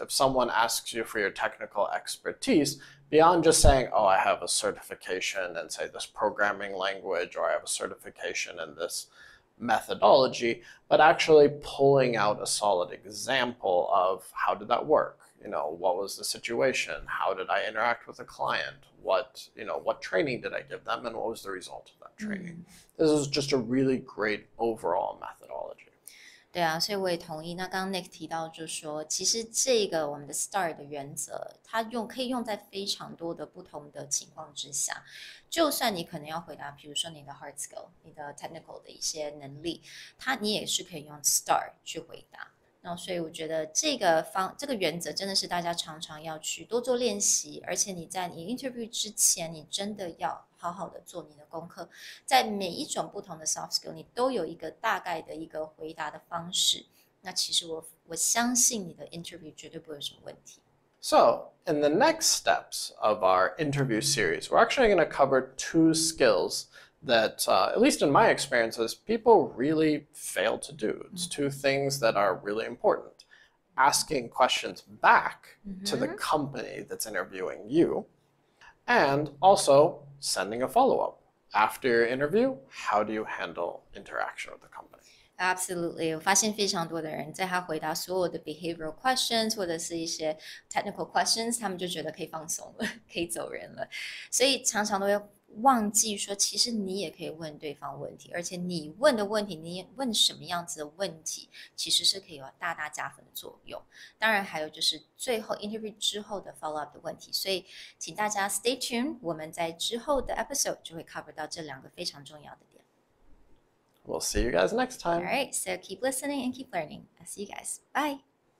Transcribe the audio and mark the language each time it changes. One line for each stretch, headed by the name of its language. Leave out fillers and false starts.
English: If someone asks you for your technical expertise, beyond just saying, I have a certification in, say, this programming language, or I have a certification in this methodology, but actually pulling out a solid example of how did that work? What was the situation? How did I interact with a client? What training did I give them, and what was the result of that training? This is just a really great overall methodology.
Chinese: 对啊，所以我也同意。那刚刚 Nick 提到，就是说，其实这个我们的 STAR 的原则，它可以用在非常多的不同的情况之下。就算你可能要回答，比如说你的 hard skill、你的 technical 的一些能力，你也是可以用 STAR 去回答。那所以我觉得这个原则真的是大家常常要去多做练习，而且你在你 interview 之前，你真的要好好的做你的功课，在每一种不同的 soft skill 你都有一个大概的一个回答的方式，那其实我相信你的 interview 绝对不会有什么问题。
English: So, in the next steps of our interview series, we're actually going to cover 2 skills that, at least in my experiences, people really fail to do. It's 2 things that are really important. Asking questions back to the company that's interviewing you, and also sending a follow-up. After your interview, how do you handle interaction with the company?Absolutely.
Chinese: 我发现非常多的人在他回答所有的
English: behavioral questions
Chinese: 或者是一些
English: technical questions
Chinese: 他们就觉得可以放松了可以走人了，所以常常都会忘记说其实你也可以问对方问题，而且你问的问题你问什么样子的问题其实是可以有大大加分的作用。当然还有就是最后 interview 之后的 follow up 的问题，所以请大家
English: stay tuned，
Chinese: 我们在之后的 episode 就会 cover 到这2个非常重要的点。
English: We'll see you guys next time. All right, so keep listening and keep learning. I'll see you guys. Bye.